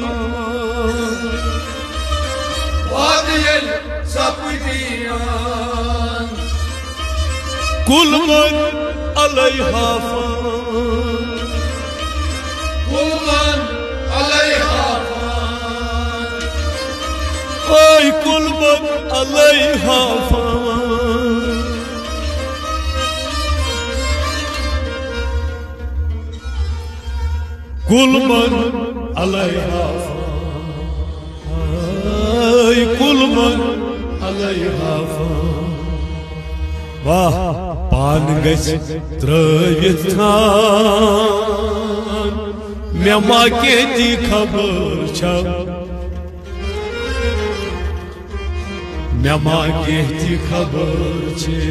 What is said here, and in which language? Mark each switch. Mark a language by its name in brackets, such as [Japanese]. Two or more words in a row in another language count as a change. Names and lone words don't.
[Kashmiri] وادٕ ییٚلہِ سپدِیان [Arabic] کُل من علیہا فان کُلن علیہا اوے کُل من علیہا فان کُل من علیہا فان اوے کُل من علیہا فان [Kashmiri] واہ پان گژھِ ترٲوِتھ تھان مےٚ ما کیتی خبر چھَو مےٚ ما کیتی خبر چھِ